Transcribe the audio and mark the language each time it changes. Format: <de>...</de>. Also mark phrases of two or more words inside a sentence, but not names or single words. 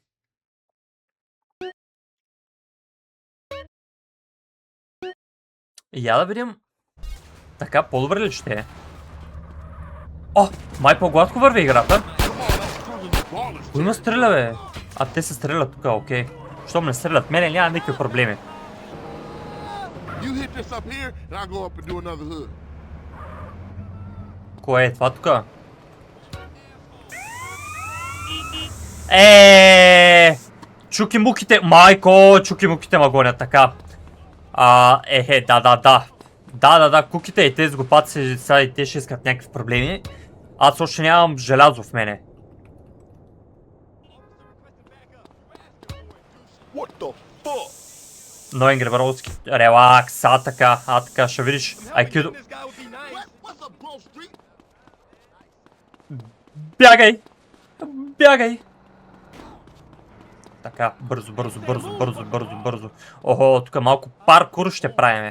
<bg>Я да видим. Така, по-добре ли ще е? О, май по-гладко върви играта. Кой ме стреля, бе? А те се стрелят тук, окей. Щом не стрелят мене, няма никакви проблеми.</bg> <en>You hit this up here, and I'll go up and do another hood.</en> <bg>Кое е това тук? Чуки муките, майко, чуки муките ма гонят, така. Да, куките и тези глупаци сега и те ще искат някакви проблеми. Аз още нямам желязо в мене.</bg> <en>What the fuck?</en> <bg>Но Ингребаровски, релакс, така, ще видиш IQ-до.</bg> <en>What's up, Grove Street?</en> <bg>Бягай! Така, бързо. Охо, тук малко паркур ще правиме.</bg>